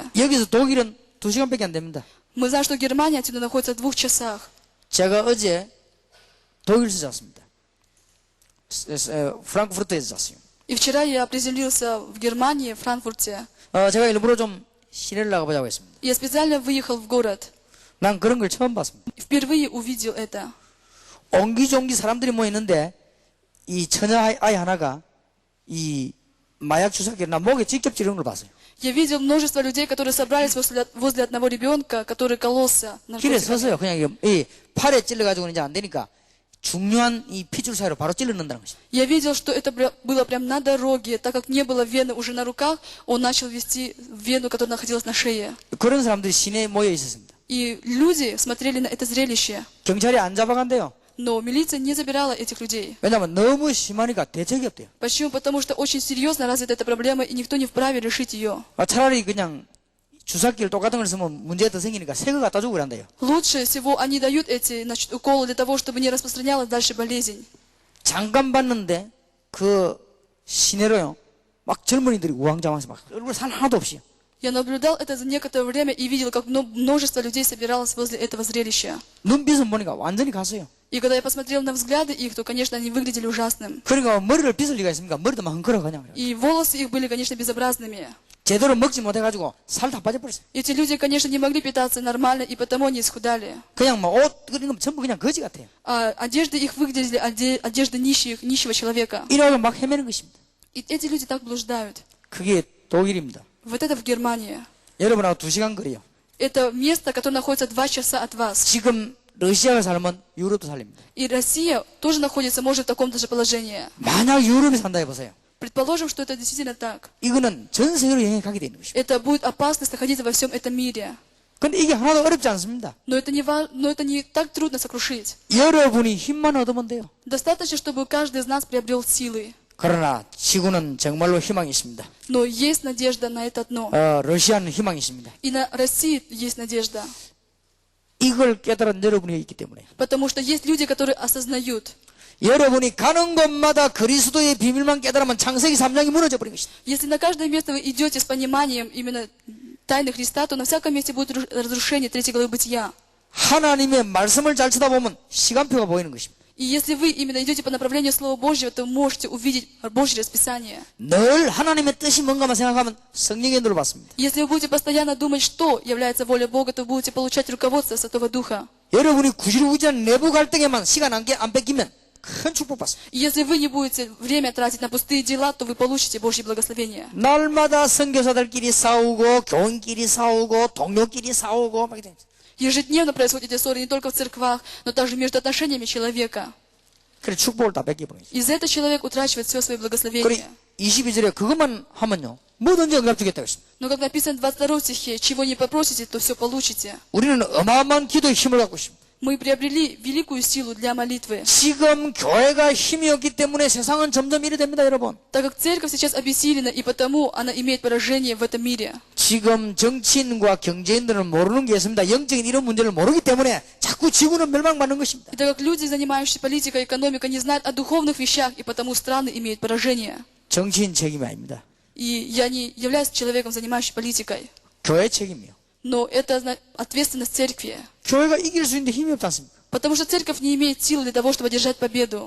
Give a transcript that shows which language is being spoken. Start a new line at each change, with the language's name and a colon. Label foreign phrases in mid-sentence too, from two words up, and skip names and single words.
Korean: 여기서 독일은 2시간밖에 안 됩니다.
Russian: Мы знаем, что Германия отсюда находится в 2 часах.
Korean: 제가 어제 독일에서 잤습니다. 프랑크푸르트에서 잤어요.
Russian: И вчера я приземлился в Германии, в Франкфурте.
Korean: 제가 일부러 좀 시내를 나가보자고 했습니다.
Russian: Я специально выехал в город.
Korean: 난 그런 걸 처음 봤습니다.
Russian: Впервые увидел это.
Korean: 옹기종기 사람들이 모였는데 이 처녀 아이 하나가 이 마약 주사기를 나 목에 직접 찌르는 걸 봤어요.
Russian: Я видел множество людей, которые собрались возле одного ребенка, который кололся.
Korean: 길에 서서요. 그냥 이 팔에 찔러가지고는 이제 안 되니까 중요한 이 핏줄 사이로 바로 찔러 넣는다는 것입니다.
Russian: Я видел, что это было прям на дороге. Так как не было вены уже на руках, он начал вести вену, которая находилась на шее.
Korean: 그런 사람들이 시내에 모여 있었습니다.
Russian: И люди смотрели на это зрелище.
Korean: 경찰이 안 잡아간대요.
Russian: Но милиция не забирала этих людей.
Korean: 왜냐하면 너무 심하니까 대책이 없대요.
Russian: Почему? Потому что очень серьезно развита эта проблема, и никто не вправе решить ее.
Korean: 차라리 그냥 주사기를 똑같은 걸 쓰면 문제가 더 생기니까 새 거 갖다 주고 그런대요.
Russian: Лучше всего они дают эти уколы для того, чтобы не распространялась дальше болезнь.
Korean: 잠깐 봤는데 그 시내로요. 막 젊은이들이 우왕좌왕해서 막 얼굴 살 하나도 없이.
Russian: Я наблюдал это за некоторое время и видел, как множество людей собиралось возле этого зрелища.
Korean: 눈빛은 보니까 완전히 갔어요.
Russian: И когда я посмотрел на взгляды их, то, конечно, они выглядели ужасным.
Korean: 그러니까 머리를 빗을 리가 있습니까? 머리도 막 헝클어 그냥.
Russian: И волосы их были, конечно, безобразными.
Korean: 제대로 먹지 못해가지고 살 다 빠져버렸어요.
Russian: Эти люди, конечно, не могли питаться нормально, и потому они исхудали.
Korean: 그냥 뭐 옷 그런 거 전부 그냥 거지 같아요.
Russian: А одежды их выглядели одежды нищего человека.
Korean: 이러고 막 헤매는 것입니다.
Russian: И эти люди так блуждают.
Korean: 그게 독일입니다.
Russian: Вот это в Германии.
Korean: 여러분하고 2시간 거리요.
Russian: Это место, которое находится 2 часа от вас.
Korean: 지금 러시아가 살면 유럽도 살립니다.
Russian: И Россия тоже находится, может, в таком-то же положении.
Korean: 만약 유럽에 산다 해보세요.
Russian: Предположим, что это действительно так.
Korean: 이거는 전 세계로 영향이 가게 되는 것입니다.
Russian: Это будет опасность находиться во всем этом мире.
Korean: 근데 이게 하나도 어렵지 않습니다.
Russian: Но это не так трудно сокрушить.
Korean: 여러분이 힘만 얻으면 돼요.
Russian: Достаточно, чтобы каждый из нас приобрел силы.
Korean: 그러나 지구는 정말로 희망이 있습니다.
Russian: Но есть надежда на это одно.
Korean: 러시아는 희망이 있습니다.
Russian: И на России есть надежда.
Korean: 이걸 깨달은 여러분이 있기 때문에
Russian: Потому что есть люди, которые осознают.
Korean: 여러분이 가는 곳마다 그리스도의 비밀만 깨달으면 창세기 3장이 무너져 버린 것이다.
Russian: Если на каждое место вы идете с пониманием именно тайны Христа, то на всяком месте будет разрушение 3 главы Бытия.
Korean: 하나님의 말씀을 잘 쳐다보면 시간표가 보이는 것입니다.
Russian: И если вы именно идете по направлению Слова Божьего, то вы можете увидеть Божье расписание.
Korean: 늘 하나님의 뜻이 뭔가만 생각하면 성령의 눈을 받습니다.
Russian: Если вы будете постоянно думать, что является волей Бога, то вы будете получать руководство Святого Духа.
Korean: 여러분이 구질구질한 내부 갈등에만 시간 안 뺏기면 큰 축복 받습니다.
Russian: И если вы не будете время тратить на пустые дела, то вы получите Божье благословение.
Korean: 날마다 선교사들끼리 싸우고 교인끼리 싸우고 동료끼리 싸우고 막 이래.
Russian: Ежедневно происходят эти ссоры не только в церквах, но также между отношениями человека.
Korean: 그래 축복을 다 뺏겨버린 거죠.
Russian: Из-за этого человек утрачивает все свои
Korean: 그래
Russian: благословения.
Korean: 22절에 그것만 하면요 뭐든지 응답 주겠다고 했습니다.
Russian: Но как написано в 22 стихе, чего не попросите, то все получите.
Korean: 우리는 어마어마한 기도의 힘을 갖고 있습니다.
Russian: Мы приобрели великую силу для молитвы.
Korean: 지금 교회가 힘이 없기 때문에 세상은 점점 이래 됩니다, 여러분.
Russian: Так как церковь сейчас обессилена, и потому она имеет поражение в этом мире.
Korean: 지금 정치인과 경제인들은 모르는 게 있습니다. 영적인 이런 문제를 모르기 때문에 자꾸 지구는 멸망받는 것입니다.
Russian: И так как люди, занимающиеся политикой и экономикой, не знают о духовных вещах, и потому страны имеют поражение.
Korean: 정치인 책임이 아닙니다.
Russian: И я не являюсь человеком, занимающимся политикой.
Korean: 교회 책임이요.
Russian: Но это ответственность церкви.
Korean: 교회가 이길 수 있는데 힘이 없지 않습니까?
Russian: Потому что церковь не имеет сил для того, чтобы одержать победу.